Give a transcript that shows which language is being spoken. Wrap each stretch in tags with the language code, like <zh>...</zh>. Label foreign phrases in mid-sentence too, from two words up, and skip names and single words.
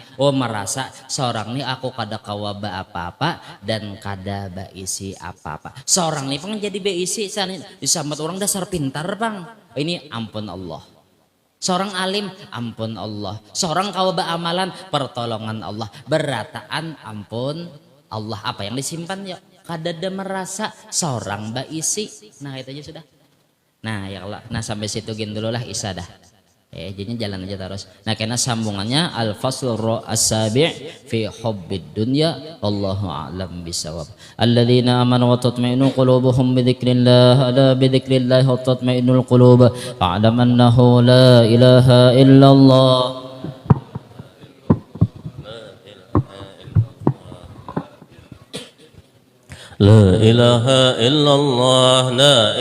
<bjn>merasa seorang nih aku kada kawaba apa-apa dan kada beisi apa-apa seorang nih pengen jadi beisi disambat orang dasar pintar bang ini ampun Allah seorang alim ampun Allah seorang kawaba amalan pertolongan Allah berataan ampun Allah apa yang disimpan ya kada merasa seorang beisi nah itu aja sudah nah ya Allah nah sampai situ gini dulu lah isadah jadinya jalan aja terus. Nah karena sambungannya</bjn> <ar>الفصل السابع في حب الدنيا والله أعلم بالصواب. الذين آمنوا وتطمئن قلوبهم بذكر الله ألا بذكر الله تطمئن القلوب فاعلم أنه لا إله إلا الله لا إله إلا الله لا</ar>